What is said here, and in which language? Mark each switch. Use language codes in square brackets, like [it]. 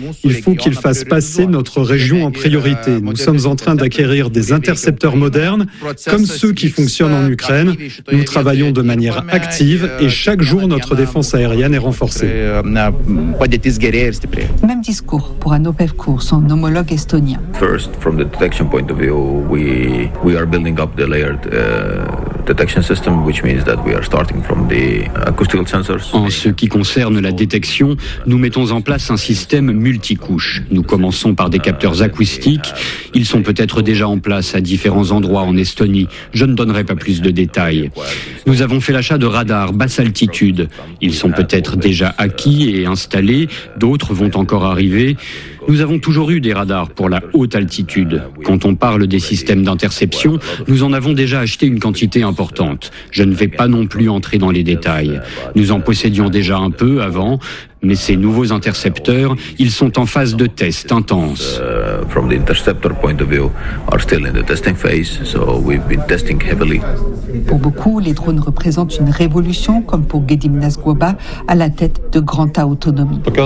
[fr] Il faut qu'ils fassent passer notre région en priorité. Nous sommes en train d'acquérir des intercepteurs modernes, comme ceux qui fonctionnent en Ukraine. Nous travaillons de manière active et chaque jour notre défense aérienne est renforcée. Même discours pour un OPEVCOR, son homologue estonien. [en] First, from the detection point of view, we are building up the layered detection system, which means that we are starting from the acoustical sensors. [fr] En ce qui concerne la détection, nous mettons en place un système multicouche. Nous commençons par des capteurs acoustiques. Ils sont peut-être déjà en place à différents endroits en Estonie. Je ne donnerai pas plus de détails. Nous avons fait l'achat de radars basse altitude. Ils sont peut-être déjà acquis et installés. D'autres vont encore arriver. Nous avons toujours eu des radars pour la haute altitude. Quand on parle des systèmes d'interception, nous en avons déjà acheté une quantité importante. Je ne vais pas non plus entrer dans les détails. Nous en possédions déjà un peu avant, mais ces nouveaux intercepteurs, ils sont en phase de test intense. [en] From the interceptor point of view, are still in the testing phase, so we've been testing heavily. [fr] Pour beaucoup, les drones représentent une révolution, comme pour Gedim Nasguoba, à la tête de Granta Autonomie.